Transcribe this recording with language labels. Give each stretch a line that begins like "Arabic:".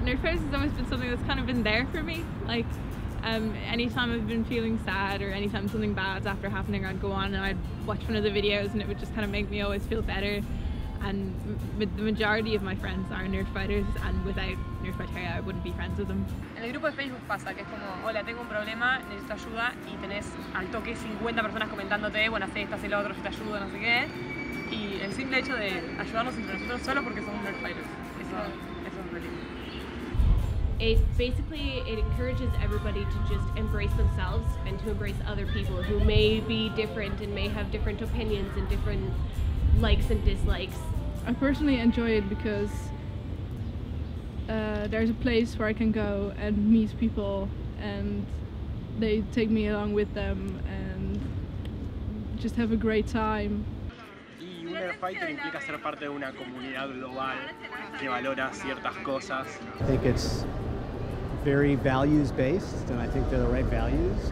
English: Nerdfighters has always been something that's kind of been there for me. Like, anytime I've been feeling sad or anytime something bad's after happening, I'd go on and I'd watch one of the videos and it would just kind of make me always feel better. And the majority of my friends are Nerdfighters, and without Nerdfighteria I wouldn't be friends with them.
Spanish: En el grupo de Facebook pasa que es como, hola, tengo un problema, necesito ayuda, y tenés al toque 50 personas comentándote, bueno, haz esto, haz el otro, yo te ayudo, no sé qué. Y el simple hecho de ayudarnos entre nosotros solo porque somos Nerdfighters, eso es
English: really cool. It encourages everybody to just embrace themselves and to embrace other people who may be different and may have different opinions and different likes and dislikes. I personally enjoy it because there's a place where I can go and meet people and they take me along with them and just have a great time.
Spanish: Y un Nerdfighter implica ser parte de una comunidad global que valora ciertas cosas.
English: I think it's very values-based, and I think they're the right values.